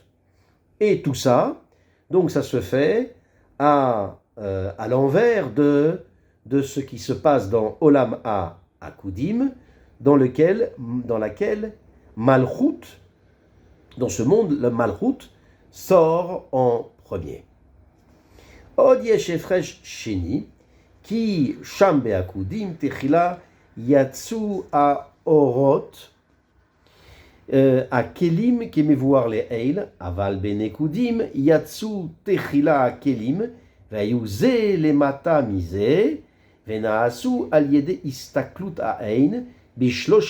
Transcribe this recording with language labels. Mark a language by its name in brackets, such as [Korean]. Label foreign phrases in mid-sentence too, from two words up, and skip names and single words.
[French] Et tout ça, donc ça se fait à l'envers de ce qui se passe dans [Hebrew] עולם העקודים, [French] dans laquelle Malchut, dans ce monde, le Malchut sort en premier. [Hebrew] עוד יש הפרש שני כי שם בעקודים תחילה יצאו האורות הכלים כמבואר לעיל, אבל בנקודים יצאו תחילה הכלים, והיו זה למטה מזה, ונעשו על ידי הסתכלות העין בשלוש